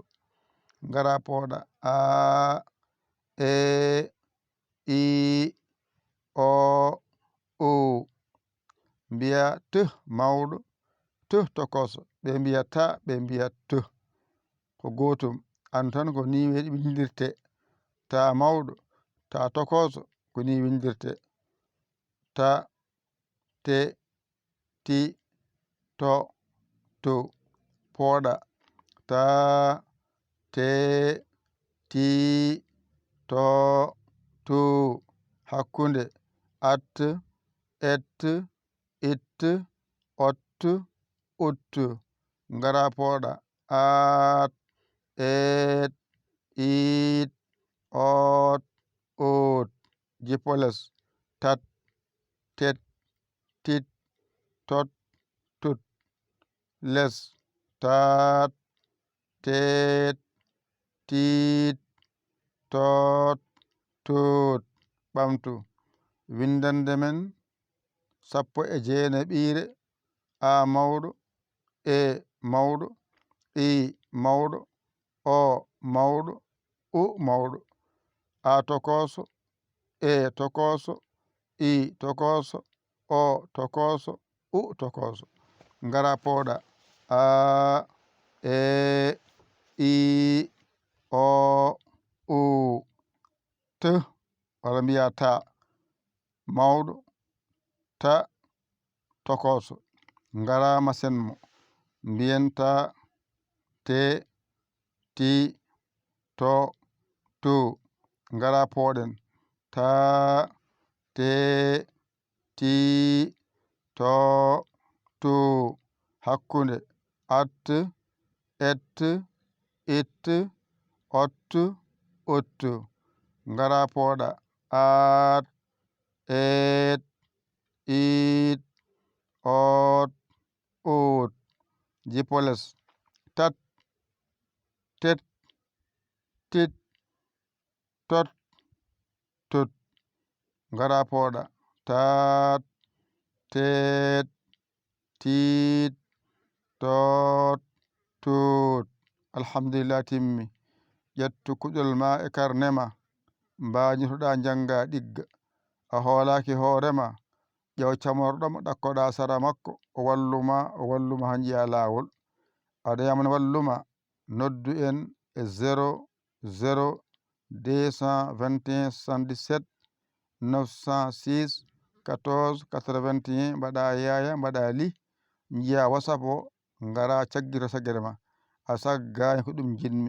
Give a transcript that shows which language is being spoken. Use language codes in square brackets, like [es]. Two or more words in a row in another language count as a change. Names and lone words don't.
[ff] Ngara pooɗa a e i o u mbiya t mawɗo t tokoso. Ɓe mbiya ta ɓe mbiya t ko gotum. An tan ko ni windirte. Ta mawɗo ta tokoso ko ni windirte. Ta te ti to tu. Pooɗa ta te ti to tu. Hakkunde at et it ot ut. Ngara pooɗa at et it ot ut. Jippoles tat tet tit tot tut. Les tat tet tit tot tut. Ɓamtu. Windande men 19 a mawɗo e mawɗo, i mawɗo, o mawɗo, u mawɗo, a tokoso, e tokoso, i tokoso, o tokoso, u tokoso. Ngara pooɗa a, e, i, o, u, t walla mbiya ta, mawɗo, ta, tokoso. Ngarama senmo mbiyen ta, te, ti, to, tu. Ngara pooɗen ta, te, ti, to, tu. Hakkunde at, et, it, ot, ut. Ngara pooɗa at, et, it, ot, ut. Jipoles tat, tet, tit, tot, tut. Ngara pooɗa tat, tet, tit, tot, tut. Alhamdulillah timmi. ƴettu kuƴol ma e karnema mbañitoɗa janga ɗigga. A hoolaki hoorema ƴew camorɗomo ɗakkoɗa sara makko o walluma ha jiya lawol. aɗa yamana walluma noddu en e 00 221 77 906 14 81 mbaɗa yaya mbaɗa li jiya whatsapp o ngara caggira saggere ma a saggani ko ɗum jinmi.